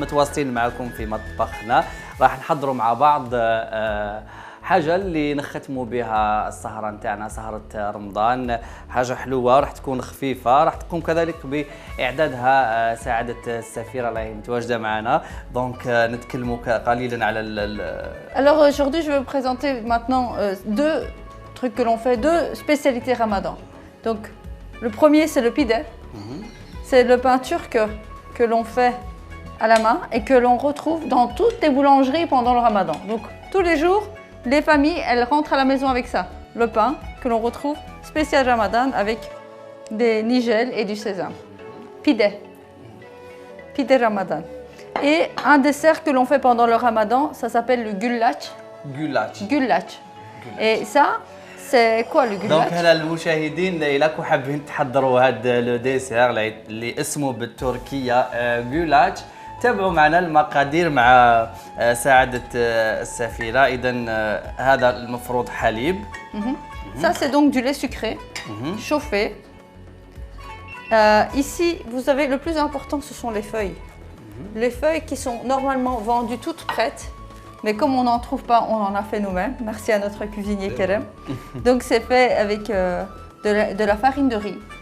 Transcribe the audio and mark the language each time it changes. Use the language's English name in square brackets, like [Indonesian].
[Arabic] متواصلين معكم في مطبخنا، راح نحضروا مع بعض حاجة اللي نختموا بها السهرة نتاعنا، سهرة رمضان. حاجة حلوة راح تكون خفيفة، راح تقوم كذلك بإعدادها سعادة السفيرة اللي هي متواجدة معنا. دونك نتكلموا قليلا على [French] Alors aujourd'hui, je vais vous présenter maintenant deux trucs que l'on fait, deux spécialités ramadan. Donc le premier, c'est le pide. C'est le pain turc que l'on fait à la main et que l'on retrouve dans toutes les boulangeries pendant le ramadan. Donc tous les jours, les familles, elles rentrent à la maison avec ça. Le pain que l'on retrouve spécial ramadan avec des nigelles et du sésame. Pide. Pide ramadan. Et un dessert que l'on fait pendant le ramadan, ça s'appelle le gullach. [Arabic] جولاتش. [French] Gullach. Et ça, c'est quoi le [Arabic] دونك [French] gullach? [Arabic] هنا المشاهدين إلا كو حابين تحضروا هذا لو ديسير اللي اسمه بالتركية جولاتش، تابعوا معنا المقادير مع سعادة السفيرة. إذا هذا المفروض حليب. [French] Ça, c'est donc du lait sucré, chauffé. Ici, vous savez, le plus important, ce sont les feuilles. Les feuilles qui sont normalement vendues toutes prêtes, mais comme on n'en trouve pas, on en a fait nous-mêmes. Merci à notre cuisinier Kerem. Donc, c'est fait avec de la farine de riz.